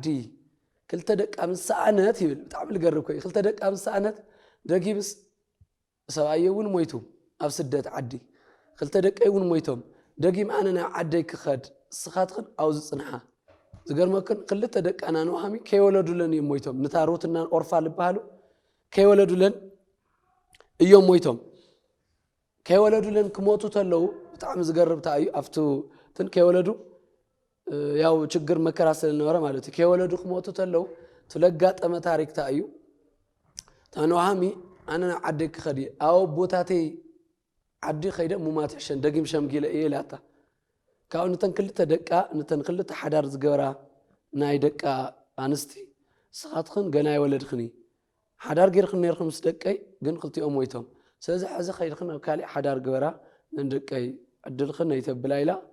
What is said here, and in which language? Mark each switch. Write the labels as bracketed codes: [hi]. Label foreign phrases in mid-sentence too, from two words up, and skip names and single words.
[ti] ክልተ ደቃ ምስ ሰኣነት ይብል ብጣዕሚ ዝገርም ኮይኑ ክልተ ደቃ ምስ ሰኣነት ደጊምስ ሰብኣየ እውን ሞይቱ ኣብ ስደት ዓዲ ክልተ ደቂ እውን ሞይቶም ደጊም ኣነ ናብ ዓደይ ክኸድ ስኻትክን ኣብ ዝፅንሓ ዝገርመክን ክልተ ደቃና ኖሃሚ ከይወለዱለን እዮም ሞይቶም ንታ ሩትና ኦርፋ ዝበሃሉ ከይወለዱለን እዮም ሞይቶም ከይወለዱለን ክሞቱ ተለው ብጣዕሚ ዝገርምታ እዩ ኣብቱ ትን ከይወለዱ [am] ያው ችግር መከራ ስለነበረ [ti] ማለት እዩ ከይወለዱ ክሞቱ ተለው ትለጋጠመ ታሪክታ እዩ ታ ኖሃሚ ኣነ ናብ ዓደይ ክኸድ ኣብ ቦታተይ ዓዲ ኸይደ ሙማት ሕሸን ደጊም ሸምጊለ እየ ኢላታ ካብኡ ነተን ክልተ ደቃ ነተን ክልተ ሓዳር ዝገበራ ናይ ደቃ ኣንስቲ ስኻትክን ገና ይወለድክኒ ሓዳር ጌርክን ነርክን ምስ ደቀይ ግን ክልቲኦም ሞይቶም ስለዚ ሕዚ ኸይድክን ኣብ ካሊእ ሓዳር ገበራ ንደቀይ ዕድልክን ነይተብላ ኢላ